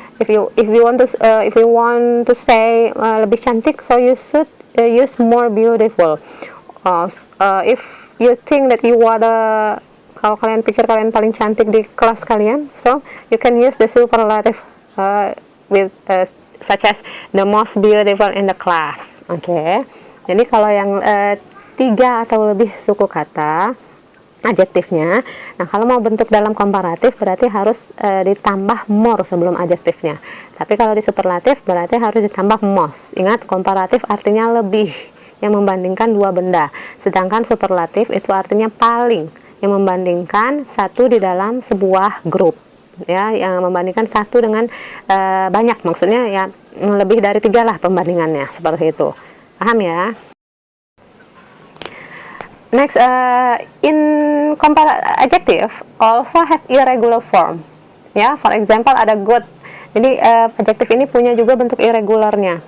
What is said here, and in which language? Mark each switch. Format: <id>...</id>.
<en>If you want to say</en> <id>lebih cantik,</id> <en>so you should use more beautiful. If you think that you are</en> <id>kalau kalian pikir kalian paling cantik di kelas kalian,</id> <en>so you can use the superlative with such as the most beautiful in the class. Okay.</en> <id>Jadi kalau yang 3 atau lebih suku kata adjektifnya, nah kalau mau bentuk dalam komparatif berarti harus ditambah more sebelum adjektifnya. Tapi kalau di superlatif berarti harus ditambah most. Ingat, komparatif artinya lebih, yang membandingkan 2 benda. Sedangkan superlatif itu artinya paling, yang membandingkan satu di dalam sebuah grup. Ya, yang membandingkan satu dengan banyak, maksudnya ya lebih dari 3 lah pembandingannya, seperti itu. Paham ya?</id> <en>Next, in adjective also has irregular form. Ya, for example ada good.</en> <id>Jadi adjektif ini punya juga bentuk irregularnya.</id>